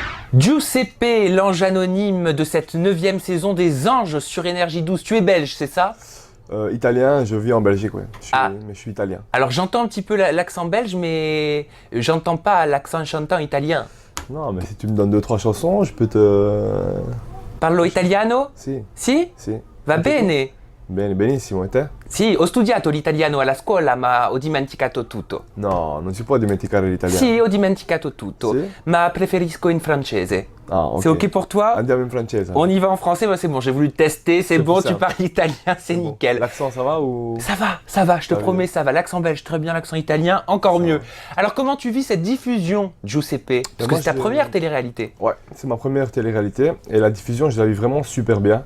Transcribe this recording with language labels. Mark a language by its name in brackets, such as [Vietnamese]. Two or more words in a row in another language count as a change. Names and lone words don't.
[French] Giuseppe, l'ange anonyme de cette 9e saison des Anges sur Énergie 12. Tu es belge, c'est ça? Italien, je vis en Belgique, ouais. Mais je suis italien. Alors j'entends un petit peu l'accent belge, mais j'entends pas l'accent chantant italien. Non, mais si tu me donnes 2-3 chansons, je peux te... [Italian] Parlo italiano? Si. Si? Si. Va bene. Bene, benissimo, e te? Sì, ho studiato l'italiano alla scuola, ma ho dimenticato tutto. No, non si può dimenticare l'italiano. Sì, ho dimenticato tutto, Sì? ma preferisco in francese. Ah, ok. [French] C'est ok pour toi? [Italian] Andiamo in francese. [French] On y va en français, bah, c'est bon, j'ai voulu tester, c'est C'est bon, plus tu simple. parles italien, c'est Bon. nickel. L'accent, ça va ou... Ça va, je te Ça va promets, bien. ça va. L'accent belge, très bien, l'accent italien, encore Ça mieux. va. Alors comment tu vis cette diffusion, Giuseppe? Parce que moi, c'est ta je- première télé-réalité. Ouais, c'est ma première télé-réalité et la diffusion, je la vis vraiment super bien.